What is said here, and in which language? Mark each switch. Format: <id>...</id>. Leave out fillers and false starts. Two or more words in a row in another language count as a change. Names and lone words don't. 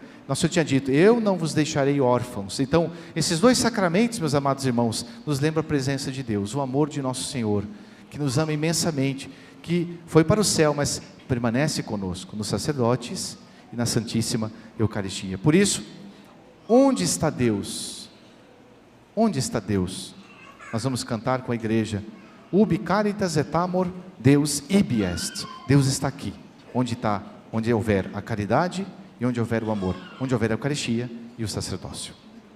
<pt>Nosso Senhor tinha dito, eu não vos deixarei órfãos. Então, esses dois sacramentos, meus amados irmãos, nos lembram a presença de Deus, o amor de nosso Senhor, que nos ama imensamente, que foi para o céu, mas permanece conosco, nos sacerdotes e na Santíssima Eucaristia. Por isso, onde está Deus? Onde está Deus? Nós vamos cantar com a igreja,</pt> <la>Ubi caritas et amor, Deus ibi est.</la> <pt>Deus está aqui, onde houver a caridade e onde houver o amor, onde houver a Eucaristia e o sacerdócio.</pt>